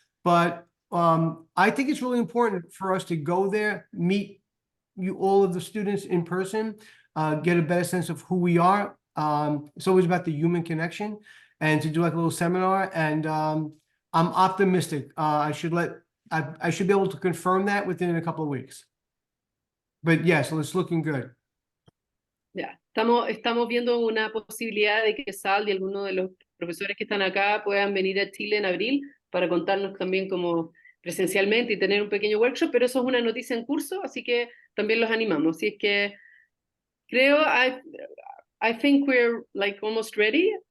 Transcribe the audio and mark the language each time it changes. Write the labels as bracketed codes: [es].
[en] But I think it's really important for us to go there, meet all of the students in person, get a better sense of who we are. It's always about the human connection, and to do like a little seminar. And I'm optimistic. I should be able to confirm that within a couple of weeks. But yeah, so it's looking good. [es] Ya, estamos viendo una posibilidad de que Sal y algunos de los profesores que están acá puedan venir a Chile en abril para contarnos también como presencialmente y tener un pequeño workshop, pero eso es una noticia en curso, así que también los animamos. Así es que creo, [en] I think we're like almost ready.